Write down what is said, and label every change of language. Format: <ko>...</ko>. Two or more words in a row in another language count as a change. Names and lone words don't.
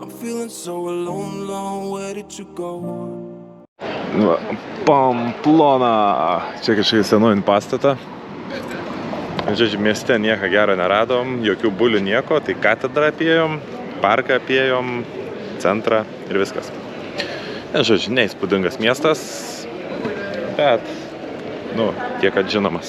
<en>I'm feeling so alone, where did you go? Pamplona.</en> <lt>Čia kažkai senovin pastatą. Žodžiu, mieste nieko gero neradom, jokių bulių nieko, tai katedrą apėjom, parką apėjom, centrą ir viskas. Žodžiu, neįspūdingas miestas, bet, tiek kad žinomas.</lt>